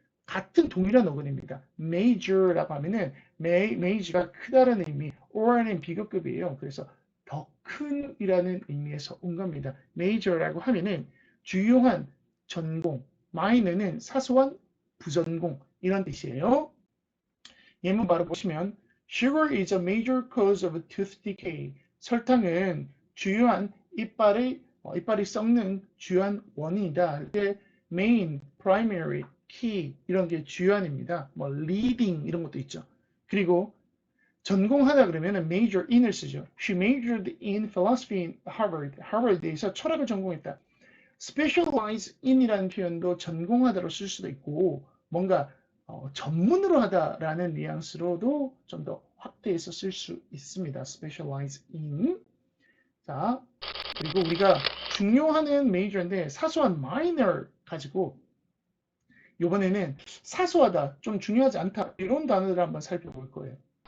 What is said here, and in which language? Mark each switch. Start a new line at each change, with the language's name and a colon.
Korean: 같은 동일한 어근입니다. major라고 하면은 major가 크다라는 의미, or는 비교급이에요. 그래서 더 큰이라는 의미에서 온 겁니다. major라고 하면은 주요한 전공, minor는 사소한 부전공 이런 뜻이에요. 예문 바로 보시면
English: Sugar is a major cause of tooth decay.
Korean: 설탕은 주요한 이빨이 썩는 주요한 원인이다. 이게 main, primary, key 이런 게 주요한입니다. 뭐 leading 이런 것도 있죠. 그리고 전공하다 그러면 major in을 쓰죠.
English: She majored in philosophy in Harvard.
Korean: 하버드에서 철학을 전공했다. specialize in이라는 표현도 전공하다로 쓸 수도 있고 뭔가 전문으로 하다라는 뉘앙스로도 좀 더 확대해서 쓸 수 있습니다. specialize in. 자, 그리고 우리가 중요하는 major인데 사소한 minor 가지고 이번에는 사소하다, 좀 중요하지 않다 이런 단어들을 한번 살펴볼 거예요.